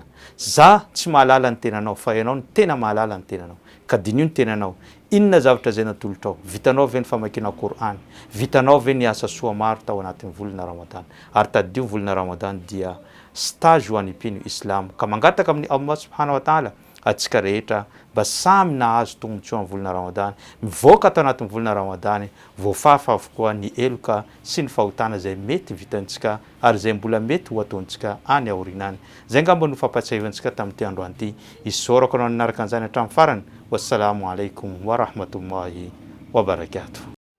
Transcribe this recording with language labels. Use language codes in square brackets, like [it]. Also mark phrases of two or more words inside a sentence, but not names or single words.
[mg] Za tsy mahalala ny tenanao fa ianao ny tena mahalala ny tenanao. Ka dinio ny tenanao. Inona zavatra zay natolotrao? Vitanao ve ny famakiana Qur'an? Vitanao ve ny asa soa maro tao anatin'ny volana Ramadan? Ary tadio volana Ramadan dia stage ho an'ny mpino Islam ka mangataka amin'ny Allah [ar] سبحانه وتعالى [mg] atsika rehetra mba samy nahazo tombotsoa amin'ny volana Ramadan, mivoaka tao anatin'ny volana Ramadan, voafafa avokoa ny eloka sy ny fahotana zay mety vitantsika ary zay mbola mety ho ataontsika any aorinany. Zay ngamba no fampatsiavantsika tamin'ity androany ity. Isorako anao nanaraka an'izany hatramin'ny farany. [ar] والسلام عليكم ورحمة الله وبركاته.